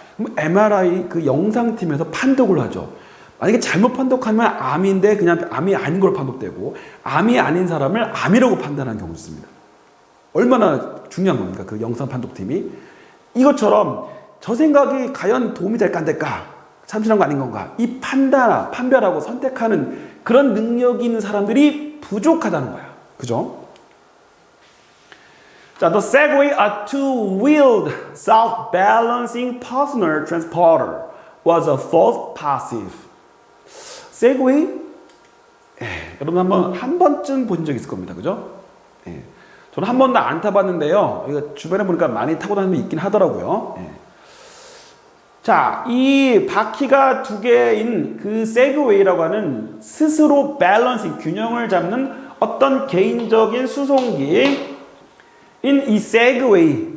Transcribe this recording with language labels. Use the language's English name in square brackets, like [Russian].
[Korean] 그럼 MRI 그 영상팀에서 판독을 하죠. 만약에 잘못 판독하면 암인데 그냥 암이 아닌 걸 판독되고, 암이 아닌 사람을 암이라고 판단하는 경우도 있습니다. 얼마나 중요한 겁니까? 그 영상 판독팀이. 이것처럼 저 생각이 과연 도움이 될까 안 될까? 참신한 거 아닌 건가? 이 판별하고 선택하는 그런 능력이 있는 사람들이 부족하다는 거야. 그죠? [English] 자, the Segway, a two-wheeled self-balancing personal transporter, was a false positive. [Korean] 세그웨이? 여러분 한 번쯤 보신 적 있을 겁니다. 그죠? 저는 한 번도 안 타봤는데요. 이거 주변에 보니까 많이 타고 다니는 분 있긴 하더라고요. 자, 이 바퀴가 두 개인 그 세그웨이라고 하는 스스로 밸런싱, 균형을 잡는 어떤 개인적인 수송기인 이 세그웨이.